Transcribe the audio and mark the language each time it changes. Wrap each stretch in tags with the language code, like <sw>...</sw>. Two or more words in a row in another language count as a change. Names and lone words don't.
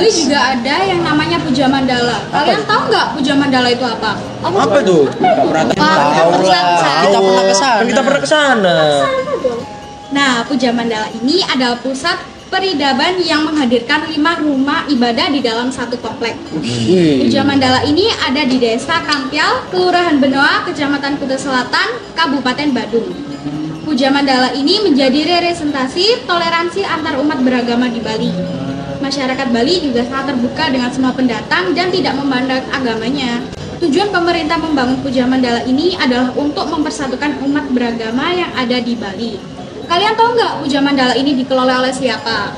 <id>Bali juga ada yang namanya puja mandala. Kalian tahu nggak puja mandala itu apa? Apa itu? Kita pernah ke sana. Kita pernah ke sana. Nah, puja mandala ini adalah pusat peridaban yang menghadirkan 5 rumah ibadah di dalam satu komplek. Puja mandala ini ada di Desa Kampial, Kelurahan Benoa, Kecamatan Kuta Selatan, Kabupaten Badung. Puja mandala ini menjadi representasi toleransi antar umat beragama di Bali. Masyarakat Bali juga sangat terbuka dengan semua pendatang dan tidak memandang agamanya. Tujuan pemerintah membangun Puja Mandala ini adalah untuk mempersatukan umat beragama yang ada di Bali. Kalian tahu nggak Puja Mandala ini dikelola oleh siapa?</id>